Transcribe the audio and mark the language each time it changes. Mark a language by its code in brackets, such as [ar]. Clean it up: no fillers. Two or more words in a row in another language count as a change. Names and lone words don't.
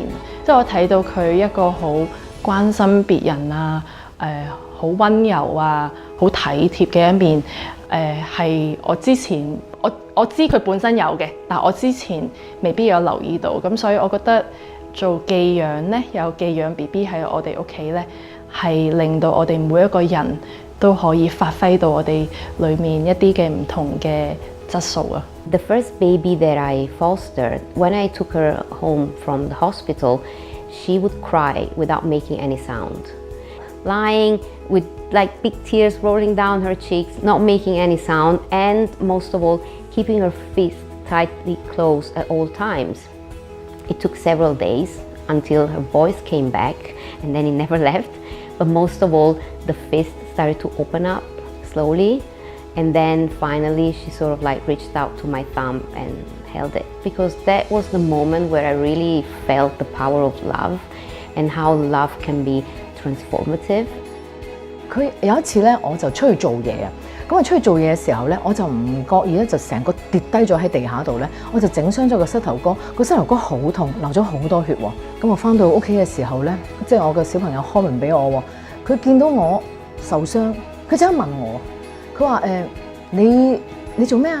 [yue] 即係我睇到佢一個好關心別人啊，好溫柔啊，好體貼嘅一面，係我之前我知佢本身有嘅，但我之前未必有留意到，咁所以我覺得做寄養咧，有寄養 BB 喺我哋屋企咧，係令到我哋每一個人都可以發揮到我哋裏面一啲嘅唔同嘅質素啊。 [en] The first baby that I fostered, when I took her home from the hospital, she would cry without making any sound. Lying with like big tears rolling down her cheeks, not making any sound, and most of all, keeping her fist tightly closed at all times. It took several days until her voice came back, and then it never left. But most of all, the fist started to open up slowly, and then finally she sort of like reached out to my thumb and held it, because that was the moment where I really felt the power of love and how love can be transformative. [yue] 佢有一次咧，我就出去做嘢啊。咁我出去做嘢嘅時候咧，我就唔覺意咧，就成個跌低咗喺地下度咧，我就整傷咗個膝頭哥。個膝頭哥好痛，流咗好多血喎。咁我翻到屋企嘅時候咧，即係我個小朋友開門俾我喎，佢見到我受傷，佢即刻問我，佢話你做咩啊？